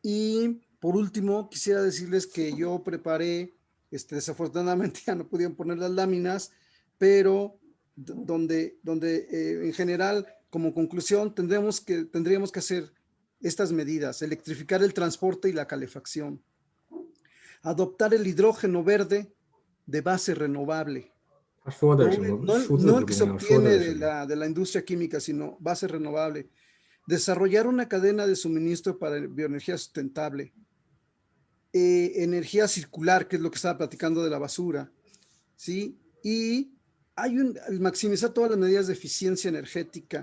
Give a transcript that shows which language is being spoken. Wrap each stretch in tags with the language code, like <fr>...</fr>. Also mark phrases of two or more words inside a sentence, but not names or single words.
<es>Y por último, quisiera decirles que yo preparé, desafortunadamente ya no pudieron poner las láminas, pero donde en general, como conclusión, tendríamos que hacer estas medidas: electrificar el transporte y la calefacción, adoptar el hidrógeno verde de base renovable,</es> <zh>他说的什么</zh> <es>no el que se</es> <zh>数字不重要，说</zh> <es>obtiene</es> <zh>的</zh> <es>de</es> <zh>是什么？</zh> <es>la industria química, sino base renovable, desarrollar una cadena de suministro para bioenergía sustentable, energía circular, que es lo que estaba platicando de la basura, ¿sí? Y maximizar todas las medidas de eficiencia energética.</es>